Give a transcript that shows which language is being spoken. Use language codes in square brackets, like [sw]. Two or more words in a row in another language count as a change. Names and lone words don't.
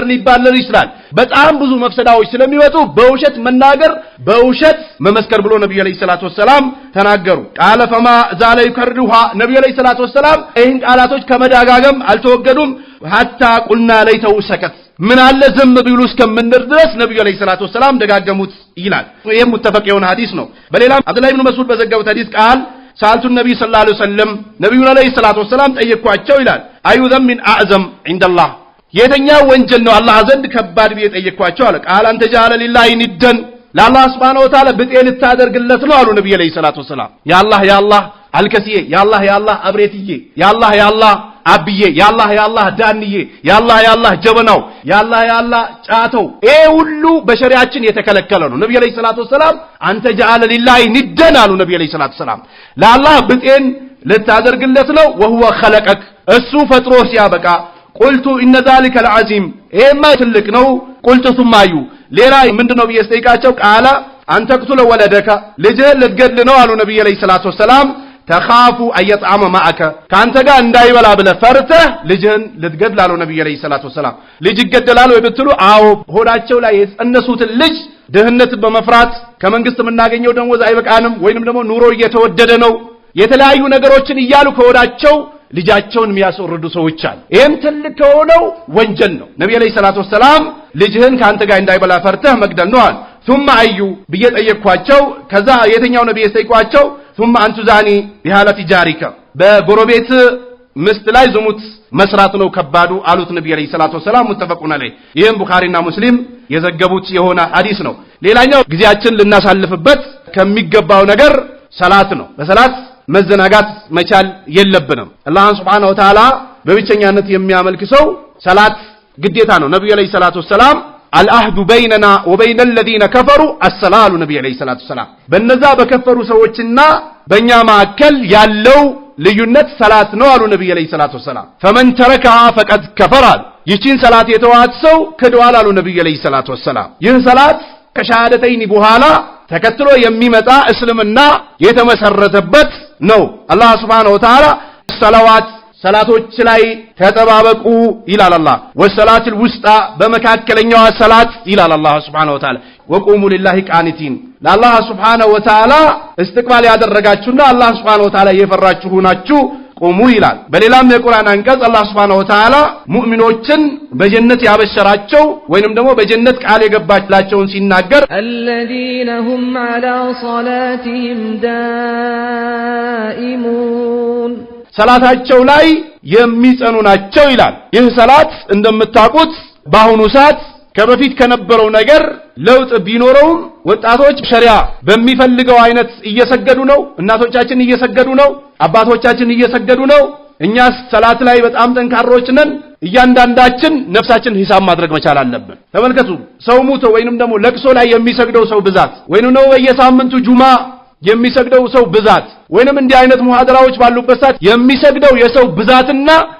[am] ሊባረር ይችላል በጣም ብዙ መፍሰዳዎች ስለሚወጡ በውሸት መናገር በውሸት መመስከር ብሎ ነብዩ [ar] عليه الصلاة السلام [am] ተናገሩ [ar] قال فما زال يكررها [am] ነብዩ [ar] عليه الصلاة السلام [am] ይህን ቃላቶች ከመዳጋገም አልተወገዱም hatta ቁልና ለይተው ሰከት ምን አለ ዝም ቢሉ እስከምንድር ድረስ ነብዩ [ar] عليه الصلاة السلام [am] ደጋገሙት ይላል ይሄም ሙተፈቅ የሆነ ሐዲስ ነው በሌላም አብዱላህ ኢብኑ መስዑድ በዘገቡት ሐዲስ [ar] قال سألت [am] ነብዩ [ar] صلى الله عليه وسلم [am] ነብዩ [ar] عليه الصلاة السلام [am] ጠየቋቸው ይላል [ar] أي الذنب أعظم عند الله [am] የተኛው ወንጀል ነው አላህ ዘንድ ከባድ ቢጠየቅኳቸው አለ [ar] قال أن تجعل لله ندا [am] ለአላህ [ar] سبحانه وتعالى [am] ብጤ ልታደርግለት ነው አሉ ነብዩ [ar] عليه الصلاة والسلام [am] ያአላህ አልከሲዬ ያአላህ አብሬትዬ ያአላህ አብዬ ያአላህ ዳንዬ ያአላህ ጀበናው ያአላህ ጫተው ሁሉ በሸሪዓችን የተከለከለ ነው ነብዩ [ar] عليه الصلاة والسلام أن تجعل لله ندا [am] አሉ ነብዩ [ar] عليه الصلاة والسلام [am] ለአላህ ብጤን ልታደርግለት ነው [ar] وهو خلقك [am] እሱ ፈጥሮ ሲያበቃ [ar] قلت ان ذلك العظيم ما [am] ትልቅ ነው [ar] قلت ثم [am] አዩ ሌላ ምንድነው በየስጠይቃቸው [ar] قال أن تقتل ولدك [am] ልጅህ ልትገድል ነው አሉ ነብዩ [ar] عليه الصلاة والسلام تخاف أن يطعم معك [am] ካንተ ጋር እንዳይበላ ብለ ፈርተህ ልጅህን ልትገድል አሉ ነብዩ [ar] عليه الصلاة والسلام [am] ልጅ ይገደላል ወይ ብትሉ አዎ ሆዳቸው ላይ የጸነሱት ልጅ ድህነት በመፍራት ከመንግስት የምናገኘው ደሞዝ አይበቃንም ወይንም ደግሞ ኑሮ እየተወደደ ነው የተለያዩ ነገሮችን እያሉ ከሆዳቸው ልጃቸውን የሚያስወርዱ ሰዎች አሉ ይሄም ትልቅ ከሆነው ወንጀል ነው ነብዩ [ar] عليه الصلاة والسلام [am] ልጅህን ካንተ ጋር እንዳይበላ ፈርተህ መግደል ነው አሉ ثم አዩ በየጠየቅኳቸው ከዛ የተኛው ነብዩ የጠየቋቸው ثم [ar] أن تزاني بحالة جارك [am] በጎረቤት ምስት ላይ ዝሙት መስራት ነው ከባዱ አሉት ነብዩ [ar] عليه الصلاة والسلام متفق عليه [am] ይሄም ቡኻሪና ሙስሊም የዘገቡት የሆነ ሐዲስ ነው ሌላኛው ግዚያችን ልናሳልፍበት ከሚገባው ነገር ሰላት ነው በሰላት መዘናጋት መቻል የለብንም አላህ [ar] سبحانه وتعالى [am] በብቸኛነት የሚያመልክ ሰው ሰላት ግዴታ ነው ነብዩ [ar] عليه الصلاة والسلام العهد بيننا وبين الذين كفروا الصلاه [am] ነብዩ [ar] عليه الصلاة والسلام [am] በእነዛ በከፈሩ ሰዎችና በእኛ መካከል ያለው ልዩነት ሰላት ነው አሉ ነብዩ [ar] عليه الصلاة والسلام فمن تركها فقد كفر [am] ይህችን ሰላት የተዋት ሰው ክዷል አሉ ነብዩ [ar] عليه الصلاة والسلام [am] ይህ ሰላት ከሻሃደተይን በኋላ ተከትሎ የሚመጣ እስልምና የተመሰረተበት ነው አላህ [ar] سبحانه وتعالى [am] ሰላዋት ሰላቶች ላይ ተጠባበቁ ይላል አላህ [ar] والصلاة الوسطى [am] በመካከለኛው ሰላት ይላል አላህ [ar] سبحانه وتعالى وقوموا لله قانتين [am] ለአላህ [ar] سبحانه وتعالى [am] እስትቅባል ያደረጋችሁና አላህ [ar] سبحانه وتعالى [am] የፈራችሁ ናችሁ ቁሙ ይላል በሌላም የቁርአን አንቀጽ አላህ [ar] سبحانه وتعالى [am] ሙእሚኖችን በጀነት ያበሸራቸው ወይንም ደግሞ በጀነት ቃል የገባላቸውን ሲናገር [ar] الذين هم على صلاتهم دائمون [am] ሰላታቸው ላይ የሚጸኑ ናቸው ይላል ይህ ሰላት እንደምታውቁት በአሁኑ ሰዓት ከበፊት ከነበረው ነገር ለውጥ ቢኖረውም ወጣቶች ሸሪዓ በሚፈልገው አይነት እየሰገዱ ነው እናቶቻችን እየሰገዱ ነው አባቶቻችን እየሰገዱ ነው እኛስ ሰላት ላይ በጣም ጠንካሮች ነን እያንዳንዳችን ነፍሳችን ሂሳብ ማድረግ መቻል አለብን ተመልከቱ ሰው ሙቶ ወይንም ደግሞ ለቅሶ ላይ የሚሰግደው ሰው ብዛት ወይንም ነው በየሳምንቱ ጁማ የሚሰግደው ሰው ብዛት ወይንም እንዲህ አይነት ሙሐደራዎች ባሉበት ሰዓት የሚሰግደው የሰው ብዛትና